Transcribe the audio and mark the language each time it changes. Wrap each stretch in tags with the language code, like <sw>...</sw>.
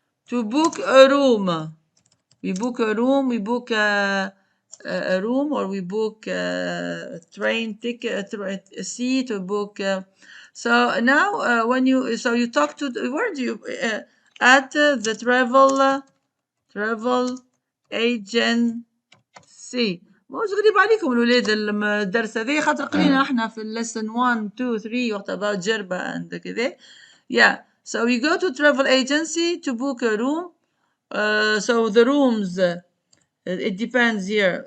<en>To book a room. We book a room, we book a room, or we book a train ticket, a seat, or book. So now, when you talk to where do you at the travel agency.</en> <ar>مش غريب عليكم الولاد الدرس هذا خاطر قرينا احنا في</ar> <en>lesson 1 2 3 what about</en> <ar>جربة and كذا.</ar> <en>Yeah, so we go to travel agency to book a room. So the rooms, it depends here.</en>